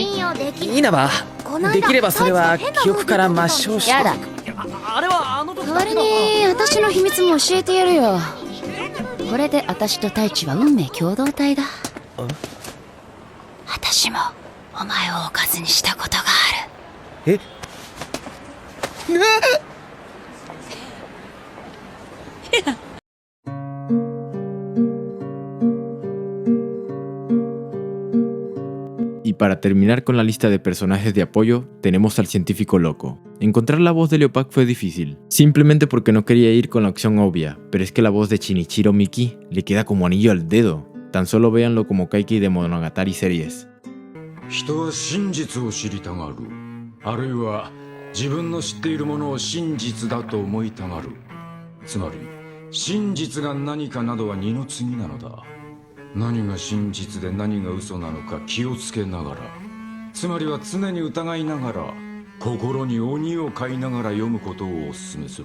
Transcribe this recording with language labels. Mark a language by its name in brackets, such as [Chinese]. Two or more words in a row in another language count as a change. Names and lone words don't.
[Japanese] 稲葉、できればそれは記憶から抹消して。やだ。代わりに私の秘密も教えてやるよ。これで私と太一は運命共同体だ。私もお前をおかずにしたことがある。え？ [Spanish] Y para terminar con la lista de personajes de apoyo, tenemos al científico loco. Encontrar la voz de Leopac fue difícil, simplemente porque no quería ir con la opción obvia, pero es que la voz de Shinichiro Miki le queda como anillo al dedo. Tan solo véanlo como Kaiki de Monogatari Series. [Japanese] 人は真実を知りたがる。あるいは自分の知っているものを真実だと思いたがる。つまり真実が何かなどは二の次なのだ。何が真実で何が嘘なのか気をつけながら、つまりは常に疑いながら、心に鬼を飼いながら読むことをお勧めする。